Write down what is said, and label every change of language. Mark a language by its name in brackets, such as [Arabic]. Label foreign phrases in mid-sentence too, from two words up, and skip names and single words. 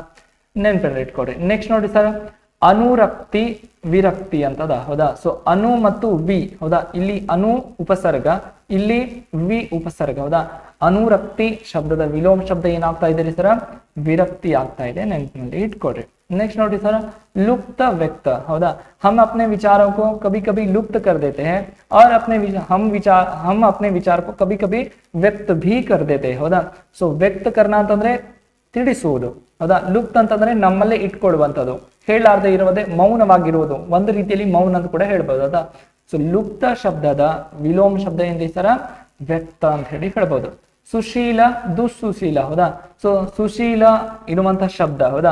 [Kannada] ನೆನ್ಪಿನಲ್ಲಿ ಇಟ್ಕೊಡ್ರಿ. ನೆಕ್ಸ್ಟ್ ನೋಡಿ ಸರ್, ಅನುರಕ್ತಿ ವಿರಕ್ತಿ ಅಂತದ, ಹೌದಾ. ಸೊ ಅನು ಮತ್ತು ವಿ, ಹೌದಾ. ಇಲ್ಲಿ ಅನು ಉಪಸರ್ಗ, ಇಲ್ಲಿ ವಿ ಉಪಸರ್ಗ, ಹೌದಾ. ಅನುರಕ್ತಿ ಶಬ್ದದ ವಿಲೋಮ ಶಬ್ದ ಏನಾಗ್ತಾ ಇದೆ ಸರ, ವಿರಕ್ತಿ ಆಗ್ತಾ ಇದೆ, ನೆನಪಿನಲ್ಲಿ ಇಟ್ಕೊಡ್ರಿ. [Hindi] नेक्स्ट नोटिस सर लुप्त व्यक्त होगा। हम अपने विचारों को कभी कभी लुप्त कर देते हैं और हम अपने विचार को कभी कभी व्यक्त भी कर देते हैं होगा। सो व्यक्त करना [Kannada] ಅಂತಂದ್ರೆ ತಿಳಿಸುವುದು ಹೌದಾ, ಲುಪ್ತ ಅಂತಂದ್ರೆ ನಮ್ಮಲ್ಲೇ ಇಟ್ಕೊಳ್ಳುವಂಥದ್ದು, ಹೇಳಾರದೆ ಇರುವುದೇ ಮೌನವಾಗಿರುವುದು, ಒಂದು ರೀತಿಯಲ್ಲಿ ಮೌನ ಅಂತ ಕೂಡ ಹೇಳ್ಬೋದು ಹೌದಾ. ಸೊ ಲುಪ್ತ ಶಬ್ದದ ವಿಲೋಮ ಶಬ್ದ ಏನ್ರಿ ಸರ ವ್ಯಕ್ತ ಅಂತ ಹೇಳಿ ಹೇಳ್ಬೋದು. ಸುಶೀಲ ದುಸ್ಸುಶೀಲ ಹೌದಾ. ಸೊ ಸುಶೀಲ ಇರುವಂತ ಶಬ್ದ ಹೌದಾ.